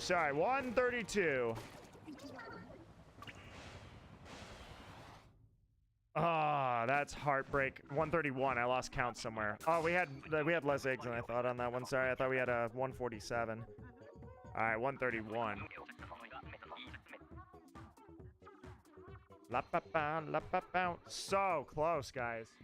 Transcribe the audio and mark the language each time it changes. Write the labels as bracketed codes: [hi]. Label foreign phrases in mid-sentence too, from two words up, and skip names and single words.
[en] Sorry, 132. Oh, that's heartbreak. 131. I lost count somewhere. Oh, we had less eggs than I thought on that one. Sorry, I thought we had a 147. All right, 131. La pa pa, la pa pa. So close, guys.